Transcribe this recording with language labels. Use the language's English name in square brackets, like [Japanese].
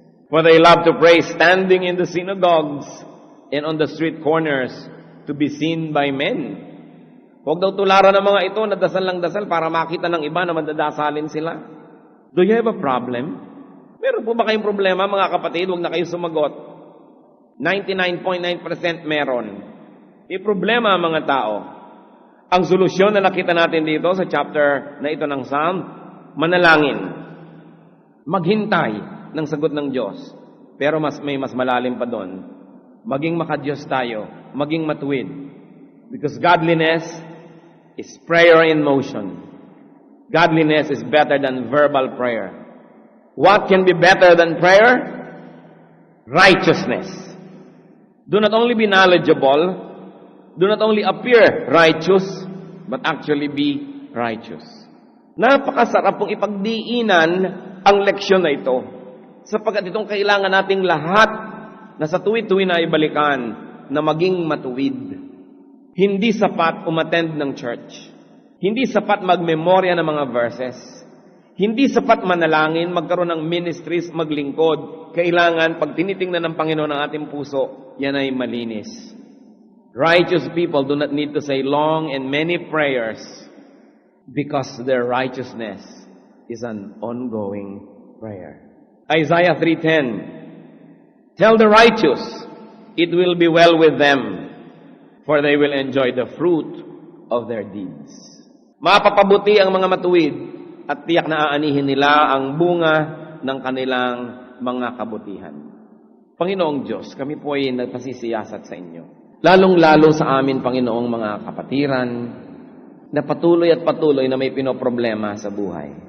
[English] For they love to pray standing in the synagogues and on the street corners to be seen by men. [Filipino] Huwag daw tularan ng mga ito na dasal lang dasal para makita ng iba na mandadasalin sila. [English] Do you have a problem? [Filipino] Meron po ba kayong problema, mga kapatid? Huwag na kayo sumagot. 99.9% meron. May problema ang mga tao. Ang solusyon na nakita natin dito sa chapter na ito ng Psalm, manalangin. Maghintay ng sagot ng Diyos. Pero may mas malalim pa doon. Maging makadiyos tayo. Maging matuwid. [English] Because godliness is prayer in motion. Godliness is better than verbal prayer. What can be better than prayer? Righteousness. Do not only be knowledgeable, do not only appear righteous, but actually be righteous. [Filipino] Napakasarap pong ipagdiinan ang leksyon na ito. Sapagkat itong kailangan nating lahat na sa tuwi-tuwi na ibalikan na maging matuwid. Hindi sapat umattend ng church. Hindi sapat magmemorya ng mga verses. Hindi sapat manalangin, magkaroon ng ministries, maglingkod. Kailangan, pag tinitingnan ng Panginoon ang ating puso, yan ay malinis. [English] Righteous people do not need to say long and many prayers because their righteousness is an ongoing prayer. Isaiah 3:10, tell the righteous, it will be well with them, for they will enjoy the fruit of their deeds. [Filipino] Mapapabuti ang mga matuwid at tiyak na aanihin nila ang bunga ng kanilang mga kabutihan. Panginoong Diyos, kami po ay nagpasisiyasat sa inyo. Lalong-lalo sa amin, Panginoong mga kapatiran, na patuloy at patuloy na may pinoproblema sa buhay.